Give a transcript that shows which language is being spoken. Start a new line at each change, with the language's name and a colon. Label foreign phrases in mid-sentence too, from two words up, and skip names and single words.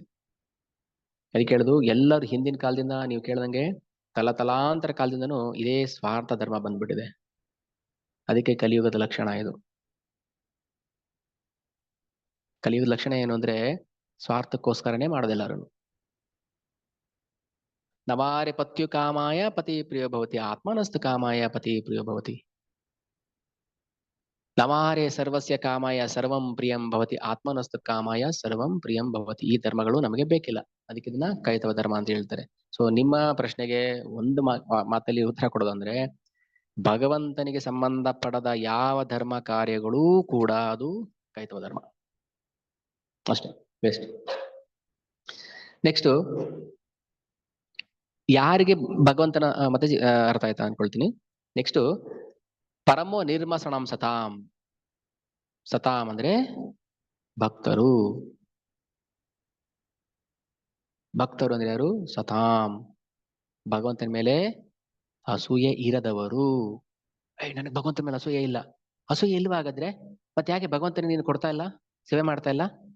Kannada: ಅದಕ್ಕೆ ಹೇಳುದು, ಎಲ್ಲರೂ ಹಿಂದಿನ ಕಾಲದಿಂದ ನೀವು ಕೇಳ್ದಂಗೆ ತಲಾಂತರ ಕಾಲದಿಂದನೂ ಇದೇ ಸ್ವಾರ್ಥ ಧರ್ಮ ಬಂದ್ಬಿಟ್ಟಿದೆ. ಅದಕ್ಕೆ ಕಲಿಯುಗದ ಲಕ್ಷಣ ಇದು. ಕಲಿಯುಗದ ಲಕ್ಷಣ ಏನು ಅಂದ್ರೆ, ಸ್ವಾರ್ಥಕ್ಕೋಸ್ಕರನೇ ಮಾಡೋದೆಲ್ಲರೂ.
Sanskrit: ನವಾರೆ ಪತ್ಯು ಕಾಮಾಯ ಪತಿ ಪ್ರಿಯ ಭವತಿ, ಆತ್ಮನಸ್ತು ಕಾಮಾಯ ಪತಿ ಪ್ರಿಯ ಭವತಿ. ನವಾರೆ ಸರ್ವಸ್ಯ ಕಾಮಾಯ ಸರ್ವಂ ಪ್ರಿಯಂ ಭವತಿ, ಆತ್ಮನಸ್ತು ಕಾಮಾಯ ಸರ್ವಂ ಪ್ರಿಯಂ ಭವತಿ.
Kannada: ಈ ಧರ್ಮಗಳು ನಮಗೆ ಬೇಕಿಲ್ಲ, ಅದಕ್ಕೆ ಇದನ್ನ ಕೈತವ ಧರ್ಮ ಅಂತ ಹೇಳ್ತಾರೆ. ಸೊ ನಿಮ್ಮ ಪ್ರಶ್ನೆಗೆ ಒಂದು ಮಾತಲ್ಲಿ ಉತ್ತರ ಕೊಡೋದಂದ್ರೆ, ಭಗವಂತನಿಗೆ ಸಂಬಂಧಪಡದ ಯಾವ ಧರ್ಮ ಕಾರ್ಯಗಳೂ ಕೂಡ ಅದು ಕೈತವ ಧರ್ಮ ಅಷ್ಟೇ. ಬೆಸ್ಟ್. ನೆಕ್ಸ್ಟ್, ಯಾರಿಗೆ ಭಗವಂತನ ಮತ್ತೆ ಅರ್ಥ ಆಯ್ತಾ ಅನ್ಕೊಳ್ತೀನಿ. ನೆಕ್ಸ್ಟ್,
Sanskrit: ಪರಮೋ ನಿರ್ಮಸಣಂ ಸತಾಂ.
Kannada: ಸತಾಂ ಅಂದ್ರೆ ಭಕ್ತರು. ಭಕ್ತರು ಅಂದ್ರೆ ಯಾರು? ಸತಾಂ, ಭಗವಂತನ ಮೇಲೆ ಅಸೂಯೆ ಇರದವರು. ನನಗೆ ಭಗವಂತನ ಮೇಲೆ ಅಸೂಯೆ ಇಲ್ಲ. ಅಸೂಯೆ ಇಲ್ವಾ ಹಾಗಾದ್ರೆ? ಮತ್ತೆ ಯಾಕೆ ಭಗವಂತನಿಗೆ ನೀನು ಕೊಡ್ತಾ ಇಲ್ಲ, ಸೇವೆ ಮಾಡ್ತಾ ಇಲ್ಲ?